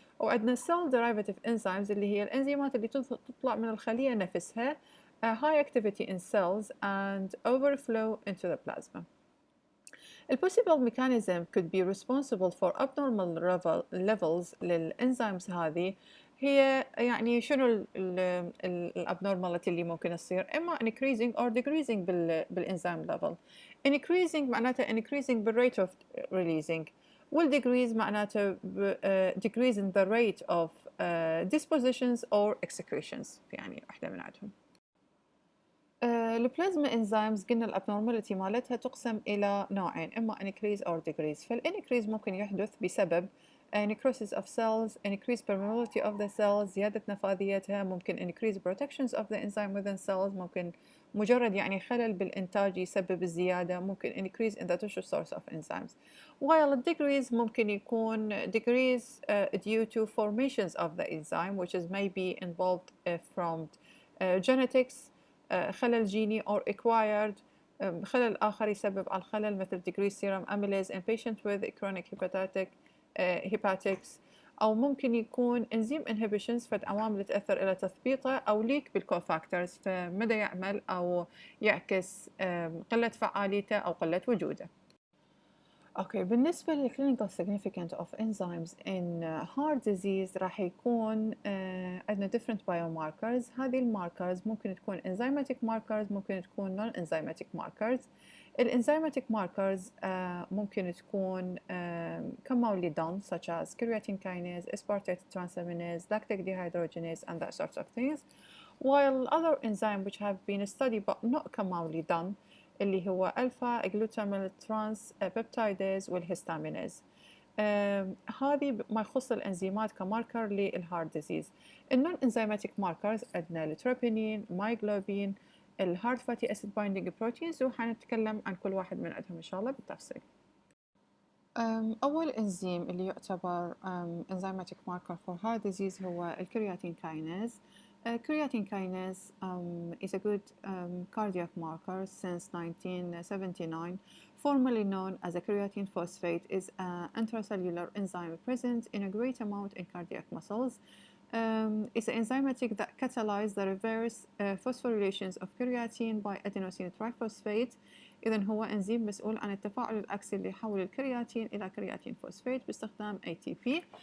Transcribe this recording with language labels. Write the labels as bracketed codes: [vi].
[en] وعندنا cell derivative enzymes [ar] اللي هي الانزيمات اللي تطلع من الخلية نفسها [en] high activity in cells and overflow into the plasma. A possible mechanism could be responsible for abnormal levels [ar] للانزيمز هذه. هي يعني شنو الابنورماليتي اللي ممكن تصير؟ اما [en] increasing or decreasing [ar] بالانزيم level. [en] Increasing معناته increasing بالrate of releasing، والdecrease معناته decrease in the rate of dispositions or excretions، [ar] يعني واحدة من عندهم. البلازما انزيمز قلنا الابنورماليتي مالتها تقسم الى نوعين، اما [en] increase or decrease. فالانكريز ممكن يحدث بسبب necrosis of cells, increased permeability of the cells، [ar] زيادة نفاذيتها، [en] ممكن increased protections of the enzyme within cells، ممكن [ar] مجرد يعني خلل بالإنتاج يسبب الزيادة ممكن [en] increase in the tissue source of enzymes. [ar] While decrease ممكن يكون [en] decrease due to formations of the enzyme which is maybe involved from genetics [ar] خلل جيني or acquired خلل آخر يسبب على الخلل مثل [en] decreased serum amylase in patients with chronic hepatics [ar] أو ممكن يكون enzyme inhibitions فد عوامل تأثر إلى تثبيطه أو leak بالكوفاكتورز فمدى يعمل أو يعكس قلة فعاليته أو قلة وجوده. [en] okay بالنسبة للclinical significance of enzymes in heart disease [ar] راح يكون عندنا [en] different biomarkers. [ar] هذه الماركرز ممكن تكون enzymatic markers ممكن تكون non-enzymatic markers. الانزيماتيك ماركرز ممكن تكون [en] commonly done such as creatine kinase, aspartate transaminase, lactic dehydrogenase and that sort of things. While other enzymes which have been studied but not commonly done اللي هو alpha glutamyl trans peptidase والهستامينيز. [ar] هذه ما يخص الانزيمات كماركر للهارت ديزيز. النون انزيماتيك ماركرز عندنا التروبينين، مايجلوبين، الهارت فاتي اسيد بايندينج بروتينز وحنتكلم عن كل واحد من عندهم ان شاء الله بالتفصيل. أول إنزيم اللي يعتبر [en] enzymatic marker for heart disease [ar] هو الكرياتين كايناز. [en] Creatine kinase is a good cardiac marker since 1979. Formerly known as a creatine phosphate, is an intracellular enzyme present in a great amount in cardiac muscles. It's an enzymatic that catalyzes the reverse phosphorylations of creatine by adenosine triphosphate. [ar] إذن هو إنزيم مسؤول عن التفاعل العكسي اللي يحول الكرياتين إلى كرياتين فوسفات باستخدام ATP.